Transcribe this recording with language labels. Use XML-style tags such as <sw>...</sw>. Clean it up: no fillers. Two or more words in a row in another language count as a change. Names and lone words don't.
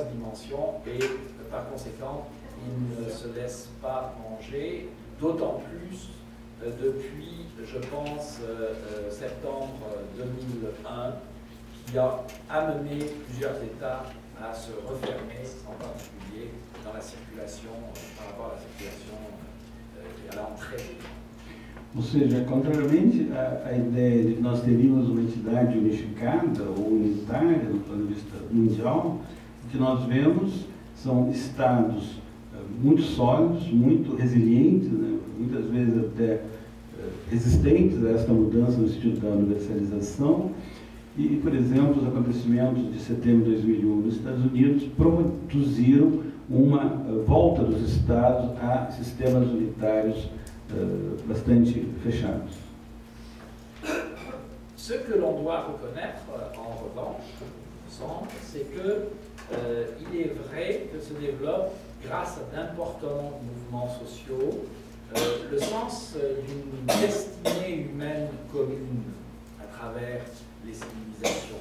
<fr>dimensions, et par conséquent, ils ne se laissent pas manger, d'autant plus depuis, je pense, septembre 2001, qui a amené plusieurs États à se refermer, en particulier dans la circulation, par rapport à la circulation et à l'entrée.</fr> <pt>Ou seja, contrariamente à ideia de que nós teríamos uma entidade unificada ou unitária do ponto de vista mundial, o que nós vemos são estados muito sólidos, muito resilientes, né, muitas vezes até resistentes a esta mudança no sentido da universalização. E, por exemplo, os acontecimentos de setembro de 2001 nos Estados Unidos produziram uma volta dos Estados a sistemas unitários bastante fechados.</pt> <fr>Ce que l'on doit reconnaître, en revanche, c'est que il est vrai que se développe, grâce à d'importants mouvements sociaux, le sens d'une destinée humaine commune à travers les civilisations.</fr>